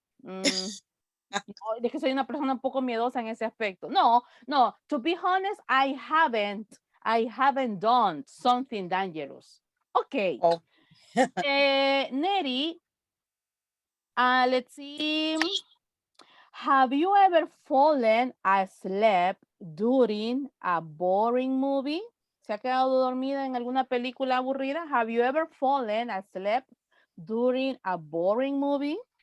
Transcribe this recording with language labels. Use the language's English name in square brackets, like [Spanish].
[Spanish] Es que soy una persona un poco miedosa en ese aspecto. [English] No, to be honest, I haven't done something dangerous. Okay. Oh. Neri, let's see. Have you ever fallen asleep during a boring movie? [Spanish] ¿Se ha quedado dormida en alguna película aburrida? [English] Have you ever fallen asleep during a boring movie?